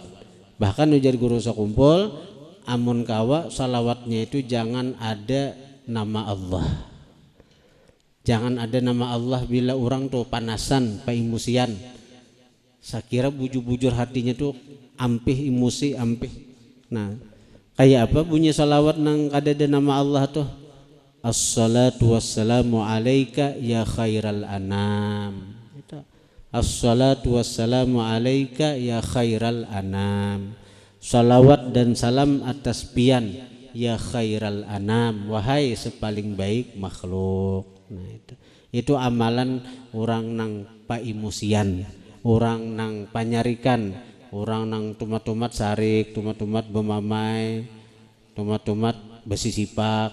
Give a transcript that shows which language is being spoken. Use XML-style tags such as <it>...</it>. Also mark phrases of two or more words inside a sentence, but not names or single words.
<bjn>Bahkan ujar guru sakumpul, amun kawa salawatnya itu jangan ada nama Allah. Jangan ada nama Allah bila orang tuh panasan, emosian. Saya kira bujur-bujur hatinya tuh ampih emosi, ampih. Nah, kayak apa bunyi salawat nang kada ada nama Allah tuh?</bjn> <ar>الصلاة والسلام عليك يا خير الأنام. الصلاة والسلام عليك يا خير الأنام.</ar> <bjn>Salawat dan salam atas pian</bjn> <ar>يا خير الأنام,</ar> <bjn>wahai sepaling baik makhluk. Nah, itu amalan orang nang paimosian, orang nang panyarikan, orang nang tumat-tumat sarik, tumat-tumat bemamai, tumat-tumat besi sipak.</bjn>